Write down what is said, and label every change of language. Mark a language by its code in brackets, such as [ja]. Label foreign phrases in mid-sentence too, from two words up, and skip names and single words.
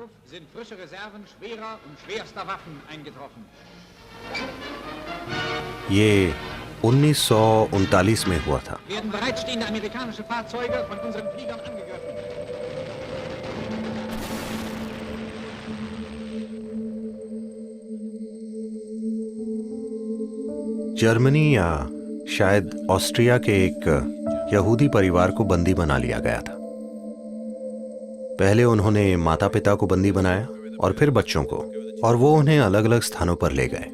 [de] sind frische Reserven schwerer und schwerster Waffen eingetroffen. [hi] ये 1939 में हुआ था। [de] Werden bereitstehende amerikanische Fahrzeuge von unseren Fliegern angegriffen. [hi] जर्मनी या शायद ऑस्ट्रिया के एक यहूदी परिवार को बंदी बना लिया गया था। पहले उन्होंने माता पिता को बंदी बनाया और फिर बच्चों को, और वो उन्हें अलग अलग स्थानों पर ले गए।